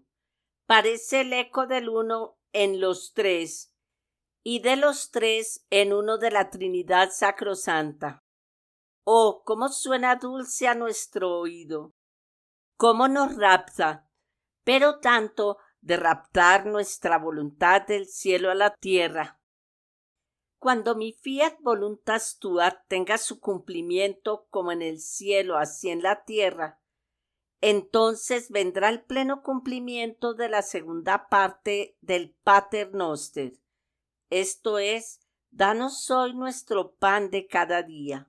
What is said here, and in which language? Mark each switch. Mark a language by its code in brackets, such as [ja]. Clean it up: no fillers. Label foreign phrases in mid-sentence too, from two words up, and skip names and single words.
[es] Parece el eco del uno en los tres, y de los tres en uno de la Trinidad sacrosanta. Oh, cómo suena dulce a nuestro oído, cómo nos rapta, pero tanto de raptar nuestra voluntad del cielo a la tierra. Cuando mi [la] fiat voluntas tua [es] tenga su cumplimiento como en el cielo, así en la tierra, entonces vendrá el pleno cumplimiento de la segunda parte del Pater Noster. Esto es, danos hoy nuestro pan de cada día.